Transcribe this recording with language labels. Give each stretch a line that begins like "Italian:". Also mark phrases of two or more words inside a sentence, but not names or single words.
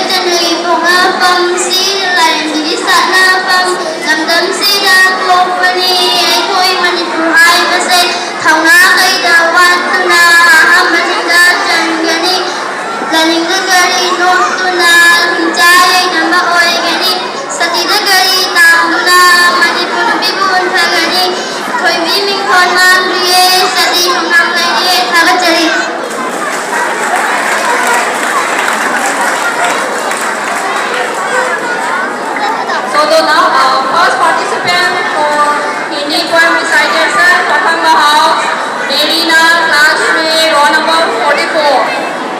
Manipuri: ꯆꯟꯗ꯭ꯔꯒꯤ ꯄꯣꯛꯅꯐꯝ ꯁꯤꯗ ꯂꯥꯏꯔꯦꯝꯕꯤꯒꯤ ꯁꯥꯠꯅꯐꯝ ꯂꯝꯗꯝꯁꯤꯗ ꯄꯣꯛꯄꯅꯤ ꯑꯩꯈꯣꯏ ꯃꯅꯤꯄꯨꯔ ꯍꯥꯏꯕꯁꯦ ꯊꯧꯅꯥ ꯀꯩꯗ ꯋꯥꯠꯇꯨꯅ ꯑꯍꯥꯟꯕꯁꯤꯡꯗ ꯆꯟꯒꯅꯤ ꯂꯥꯏꯅꯤꯡꯗ ꯀꯔꯤ ꯅꯣꯛꯇꯨꯅ ꯍꯤꯡꯆꯥ ꯌꯩꯅꯕ ꯑꯣꯏꯒꯅꯤ ꯁꯇꯤꯗ ꯀꯔꯤ ꯇꯥꯡꯗꯨꯅ ꯃꯅꯤꯄꯨꯔ ꯅꯨꯄꯤꯕꯨ ꯎꯟꯊꯒꯅꯤ ꯊꯣꯏꯕꯤ ꯃꯤꯡꯊꯣꯟ ꯃꯥꯡꯗ꯭ꯔꯤꯌꯦ ꯁꯇꯤ ꯊꯧꯅꯥ ꯂꯩꯔꯤꯌꯦ ꯊꯥꯒꯠꯆꯔꯤ
English: So the now first participant for Hindi poem recitation, Pakhanga House, Nerina, class 3, roll number 44.